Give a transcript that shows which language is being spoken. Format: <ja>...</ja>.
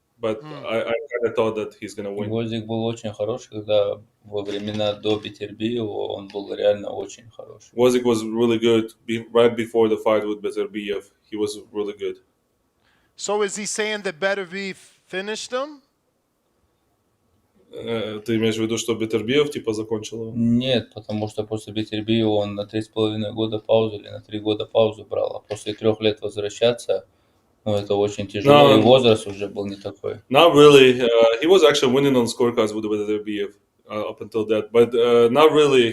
<en>But I kind of thought that he's gonna win.</en> <ru>Гвоздик был очень хороший, когда во времена до Бетербиева он был реально очень хороший.</ru> <en>Gvozdyk was really good right before the fight with Beterbiev. He was really good. So is he saying that Beterbiev finished him?</en> <ru>Ты имеешь в виду, что Бетербиев типа закончил его? Нет, потому что после Бетербиева он на 3,5 года паузу или на 3 года паузу брал, а после 3 лет возвращаться, ну, это очень тяжело, и возраст уже был не такой.</ru> <en>Not really. He was actually winning on scorecards with Beterbiev up until that, but not really.</en>